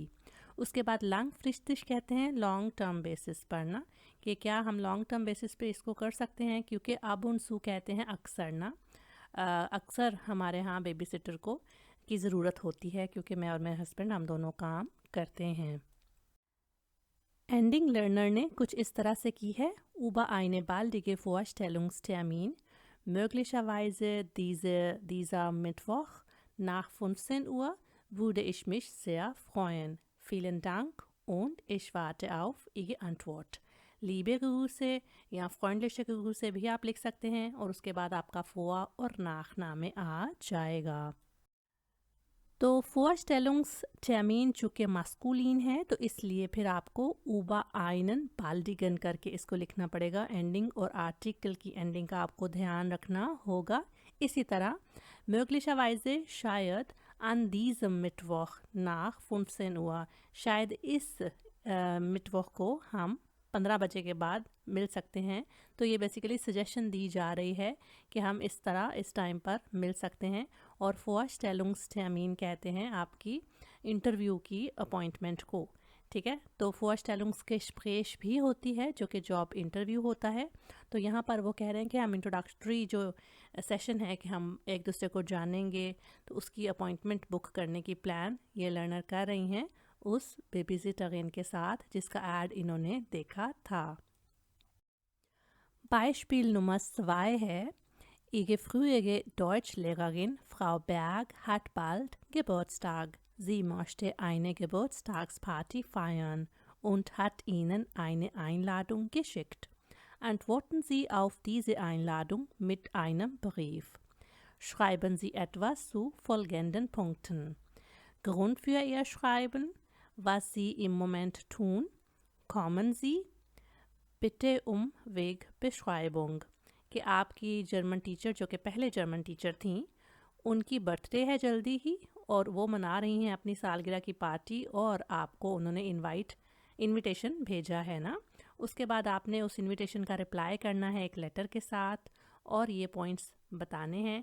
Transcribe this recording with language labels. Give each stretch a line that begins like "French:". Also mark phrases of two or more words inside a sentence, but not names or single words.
Hindi: उसके बाद langfristig कहते हैं
English: long term basis
Hindi: पर ना, कि क्या हम
English: long term basis
Hindi: पे इसको कर सकते हैं, क्योंकि अब उन सू कहते हैं अक्सर ना, अक्सर हमारे यहाँ
English: baby sitter
Hindi: को की ज़रूरत होती है, क्योंकि मैं और मेरे हस्बैंड हम दोनों काम करते हैं।
English: ending learner
Hindi: ने कुछ इस तरह से की है,
German: über eine baldige Vorstellungstermin, möglicherweise dieser Mittwoch nach 15 Uhr würde ich mich sehr freuen. Vielen Dank und ich warte auf Ihre Antwort. Liebe Grüße
Hindi: या
German: Freundliche Grüße
Hindi: भी आप लिख सकते हैं, और उसके बाद आपका फोआ और नाखनामे आ जाएगा। तो Vorstellungstermin चूँकि मास्कुलिन है, तो इसलिए फिर आपको
German: über einen baldigen
Hindi: करके इसको लिखना पड़ेगा। एंडिंग और आर्टिकल की एंडिंग का आपको ध्यान रखना होगा। इसी तरह möglicherweise शायद
German: an diesem Mittwoch nach 15 Uhr,
Hindi: शायद इस मिटवॉक को हम 15 बजे के बाद मिल सकते हैं। तो ये बेसिकली सजेशन दी जा रही है कि हम इस तरह इस टाइम पर मिल सकते हैं। और Vorstellungstermin कहते हैं आपकी इंटरव्यू की अपॉइंटमेंट को, ठीक है। तो Vorstellungsgespräch भी होती है जो कि जॉब इंटरव्यू होता है। तो यहाँ पर वो कह रहे हैं कि हम इंट्रोडक्टरी जो सेशन है कि हम एक दूसरे को जानेंगे, तो उसकी अपॉइंटमेंट बुक करने की प्लान ये लर्नर कर रही हैं उस बेबीसिटरिन के साथ जिसका ऐड इन्होंने देखा था।
German: Beispiel Nummer 2
Hindi: है,
German: Ihre frühere Deutschlehrerin Frau Berg hat bald Geburtstag. Sie möchte eine Geburtstagsparty feiern und hat Ihnen eine Einladung geschickt. Antworten Sie auf diese Einladung mit einem Brief. Schreiben Sie etwas zu folgenden Punkten. Grund für Ihr Schreiben, was Sie im Moment tun, kommen Sie, bitte um Wegbeschreibung,
Hindi: कि आपकी
English: German teacher
Hindi: जो कि पहले
English: German teacher
Hindi: थीं, उनकी बर्थडे है जल्दी ही और वो मना रही हैं अपनी सालगिरह की पार्टी, और आपको उन्होंने इनविटेशन भेजा है ना। उसके बाद आपने उस इनविटेशन का रिप्लाई करना है एक लेटर के साथ, और ये पॉइंट्स बताने हैं।